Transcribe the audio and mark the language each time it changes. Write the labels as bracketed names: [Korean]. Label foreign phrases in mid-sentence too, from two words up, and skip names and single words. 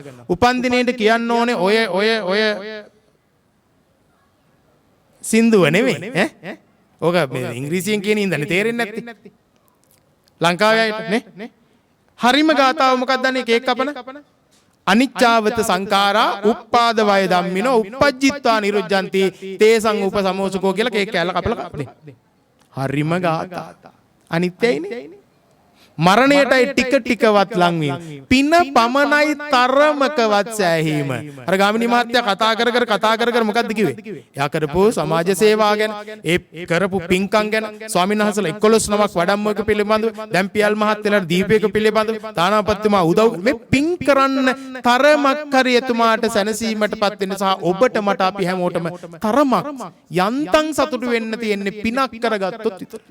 [Sinhala] උපන්දිනේට කියන්න ඕනේ ඔය සින්දුව නෙවෙයි ඈ. ඕක මේ ඉංග්‍රීසියෙන් කියන ඉඳන්නේ තේරෙන්නේ නැත්තේ. ලංකාවේ අයට නේ. හරිම ගාතාව මොකක්ද දන්නේ කේක් කපන? [Pali] අනිච්චාවත සංඛාරා උප්පාද වය ධම්මිනෝ uppajjitva niruddhanti තේසං උපසමෝසකෝ [Sinhala] කියලා කේක් කෑල්ල කපලා කපන්නේ. හරිම ගාතා. අනිත්‍යයිනේ. මරණයටයි ටිකවත් ලං වීම. පින පමණයි තරමකවත් සෑහීම. අර ගාමිණී මහත්තයා කතා කර මොකද්ද කිව්වේ? එයා කරපු සමාජ සේවා ගැන, ඒ කරපු පින්කම් ගැන, ස්වාමීන් වහන්සේලා 11 නමක් වඩම්මක පිළිබඳව, දැන් පියල් මහත්තයලාට දීපයක පිළිබඳව, තානාපතිතුමා උදව් මේ පින් කරන්න තරමක් හරි එතුමාට සැනසීමටපත් වෙන්න සහ ඔබට මට අපි හැමෝටම තරමක් යන්තම් සතුටු වෙන්න තියෙන්නේ පිනක් කරගත්තොත් විතරයි.